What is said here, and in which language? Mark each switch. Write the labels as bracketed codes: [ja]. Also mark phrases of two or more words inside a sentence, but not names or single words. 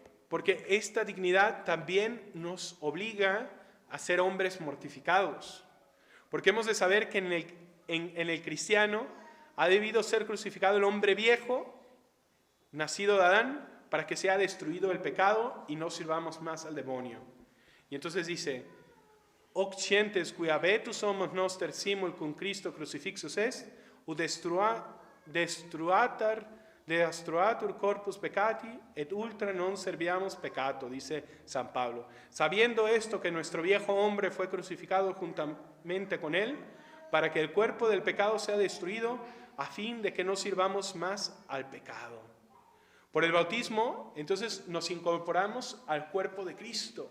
[es] Porque esta dignidad también nos obliga a ser hombres mortificados, porque hemos de saber que en el cristiano ha debido ser crucificado el hombre viejo, nacido de Adán, para que sea destruido el pecado y no sirvamos más al demonio. Y entonces dice, [la] «Hoc scientes qui habetus homos noster simul cum Christo crucifixus est, ut destruatur corpus peccati et ultra non serviamus peccato», [es] dice San Pablo. Sabiendo esto, que nuestro viejo hombre fue crucificado juntamente con él, para que el cuerpo del pecado sea destruido, a fin de que no sirvamos más al pecado. Por el bautismo, entonces, nos incorporamos al cuerpo de Cristo.